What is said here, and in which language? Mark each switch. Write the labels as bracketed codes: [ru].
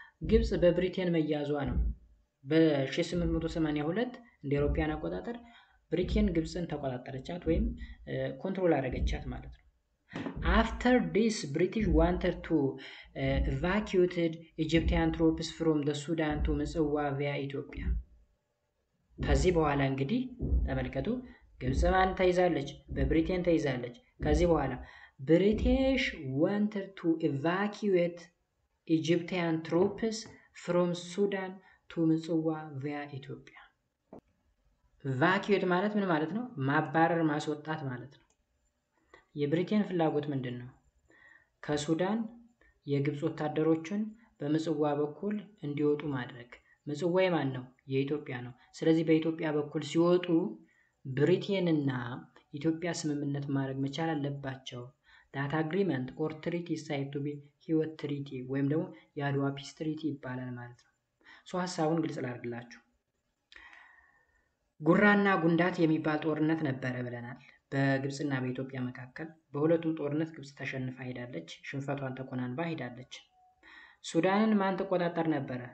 [am] ግብፅ በብሪቴን መያዟ ነው። በ1882 እንደ አውሮፓውያን አቆጣጠር ብሪቴን ግብፅን ተቆጣጠረቻት ወይም ኮንትሮል አደረገቻት ማለት ነው። [en] After this, British wanted to evacuate Egyptian troops from the Sudan to Mitswa via Ethiopia. [am] ከዚህ በኋላ እንግዲህ ተመልከቱ፣ ግብፅ ማን ተይዛለች? በብሪቴን ተይዛለች። ከዚህ በኋላ [en] British wanted to evacuate Egyptian troops from Sudan to Mitswa via Ethiopia. [am] evacuate ማለት ምን ማለት ነው? ማባረር፣ ማስወጣት ማለት ነው። የብሪቴን ፍላጎት ምንድነው? ከሱዳን የግብፅ ወታደሮችን በምጽዋ በኩል እንዲወጡ ማድረግ። ምጽዋ የማን ነው? የኢትዮጵያ ነው። ስለዚህ በኢትዮጵያ በኩል ሲወጡ ብሪቴን እና ኢትዮጵያ ስምምነት ማድረግ መቻል አለባቸው። [en] that agreement or treaty is said to be [am] ህይወት ትሪቲ ወይም ደግሞ የአድዋ ፒስ ትሪቲ ይባላል ማለት ነው። ሐሳቡን ግልጽ ላድርግላችሁ። ጉራና ጉንዳት የሚባል ጦርነት ነበረ ብለናል በግብፅና በኢትዮጵያ መካከል። በሁለቱም ጦርነት ግብፅ ተሸንፋ ሄዳለች፣ ሽንፈቷን ተኮናንባ ሄዳለች። ሱዳንን ማን ተቆጣጠር ነበረ?